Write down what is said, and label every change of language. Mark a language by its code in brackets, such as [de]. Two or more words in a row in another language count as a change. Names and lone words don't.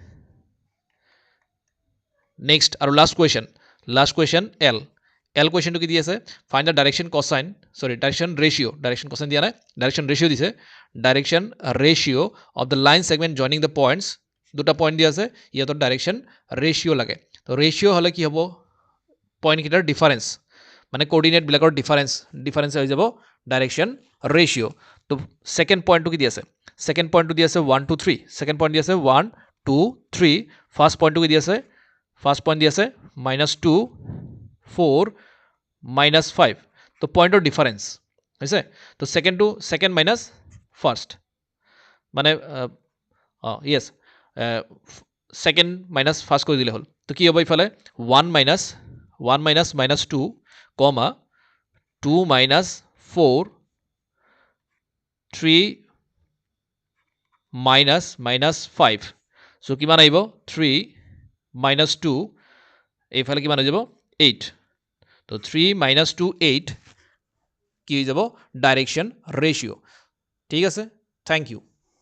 [as] নেক্সট আৰু [en] last question [as] L কোয়েশ্চনটো কি দি আছে [en] find the direction cosine [as] দিয়া নাই [en] direction ratio [as] দিছে [en] direction ratio of the line segment joining the points [as] দুটা পয়েন্ট দিয়া আছে ইয়াতৰ [en] direction ratio [as] লাগে তো রেশিও হলে কি হ'ব পয়েন্ট কিটাৰ ডিফারেন্স মানে কোঅর্ডিনেট বিলাকৰ ডিফারেন্স হৈ যাব [en] direction ratio [as] তো সেকেন্ড পয়েন্টটো কি দি আছে সেকেন্ড পয়েন্টটো দি আছে 1 2 3 [en] second point [as] দি আছে 1 2 3 ফার্স্ট পয়েন্টটো কি দি আছে [en] first point [as] দি আছে -2 4 -5 তো পয়েন্টৰ ডিফারেন্স হৈছে তো [en] second minus first [as] মানে ইয়েস [en] second minus first [as] কৰি দিলে হল তো কি হ'ব ইফালে 1 minus -2 comma 2 minus 4 3 minus 5 so কিমান আহিব 3 minus 2 এইফালে কিমান হৈ যাব 8 তো 3 minus 2 8 কি হৈ যাব [en] direction ratio [as] ঠিক আছে [en] thank you